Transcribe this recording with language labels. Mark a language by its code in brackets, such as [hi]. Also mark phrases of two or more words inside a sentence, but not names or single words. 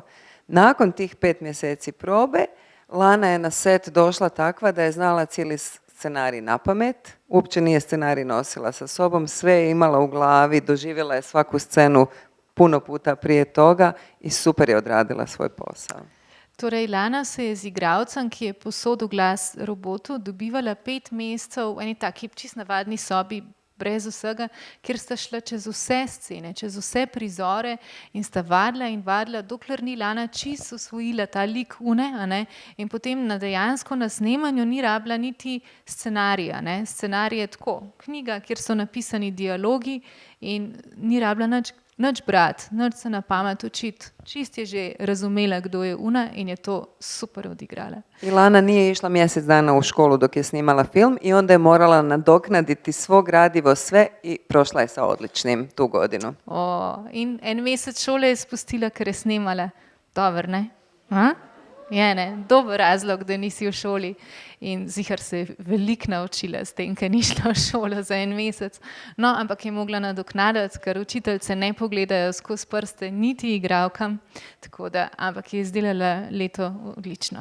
[hr] Nakon tih 5 mjeseci probe, Lana je na set došla takva da je znala cijeli scenarij na pamet, uopće nije scenarij nosila sa sobom, sve je imala u glavi, doživjela je svaku scenu puno puta prije toga i super je odradila svoj posao. [sl] Torej, Lana se je z igralcem, ki je posodil glas robotu, dobivala 5 mesecev v eni taki čist navadni sobi, brez vsega, kjer sta šla čez vse scene, čez vse prizore in sta vadila, dokler ni Lana čisto osvojila ta lik une, a ne, in potem dejansko na snemanju ni rabila niti scenarija, ne, scenarij je tako, knjiga, kjer so napisani dialogi in ni rabila nič brati, nič se na pamet učiti, čist je že razumela, kdo je una in je to super odigrala. [hr] I Lana nije išla mjesec dana u školu dok je snimala film i onda je morala nadoknaditi svo gradivo sve i prošla je sa odličnim tu godinu. [sl] In en mesec šole je spustila, ker je snemala. Dober, ne? Ha? Je, ne? Dober razlog, da nisi v šoli. In zihar se je veliko naučila s tem, ker ni šla v šolo za en mesec. No, ampak je mogla nadoknaditi, ker učiteljce ne pogledajo skozi prste niti igralkam, tako da, ampak je izdelala leto odlično.